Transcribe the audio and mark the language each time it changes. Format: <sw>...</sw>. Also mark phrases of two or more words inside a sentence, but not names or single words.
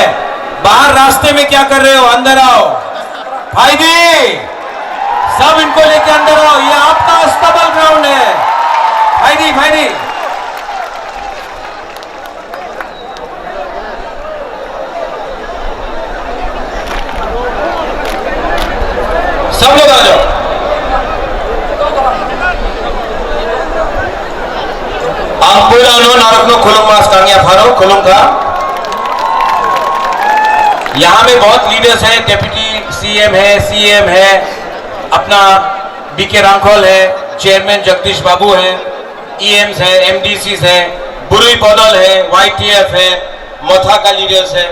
<hi>बाहर रास्ते में क्या कर रहे हो? अंदर आओ भाई दी, सब इनको लेके अंदर आओ। ये आपका अस्तबल ग्राउंड है। भाई दी सब लोग आ जाओ।</hi> <trp>Angkulan narakno खुलुम मास कांगिया फारो खुलुम का।</trp> <hi>यहाँ में बहुत लीडर्स हैं,</hi> <en>deputy CM</en> <hi>है, अपना बीके रांखोल है, चेयरमैन जगदीश बाबू है, ईएम्स है, एमडीसीस है, बुरुई पौदल है, वाईटीएफ है, मोथा का लीडर्स है।</hi>